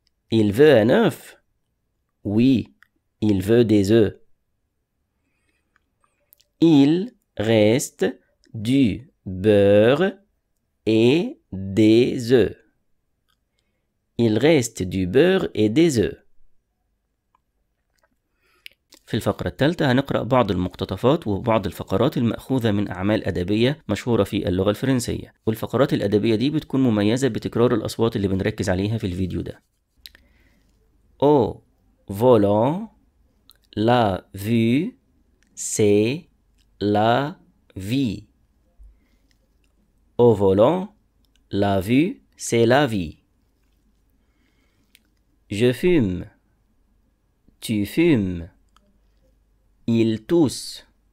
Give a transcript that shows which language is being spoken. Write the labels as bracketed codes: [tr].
[fr] Il veut un œuf. Oui, il veut des œufs. Il reste du beurre et des œufs. Il reste du beurre et des œufs. [ar] في الفقرة الثالثة هنقرأ بعض المقتطفات وبعض الفقرات المأخوذة من أعمال أدبية مشهورة في اللغة الفرنسية، والفقرات الأدبية دي بتكون مميزة بتكرار الأصوات اللي بنركز عليها في الفيديو ده. [fr] Au volant, la vue, c'est la vie. Au volant, la vue, c'est la vie. Je fume. Tu fumes. Il tousse.